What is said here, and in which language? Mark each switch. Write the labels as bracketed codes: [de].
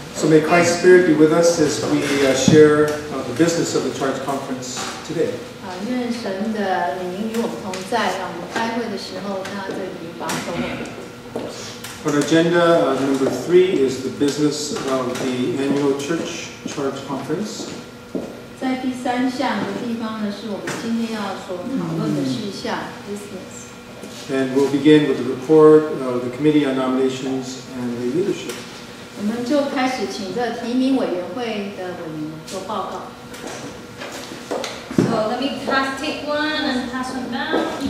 [en] May Christ's Spirit be with us as we share the business of the Charge Conference today. [zh] 愿神的灵与我们同在，让我们开会的时候，他这里保守我们。 [en] On agenda number 3 is the business of the annual church charge conference. [zh] 在第3项的地方呢，是我们今天要所讨论的事项 business。 [en] And we'll begin with the report of the Committee on Nominations and the Leadership. [zh] 我们就开始请这提名委员会的委员做报告。 [en] So let me take one and pass one down.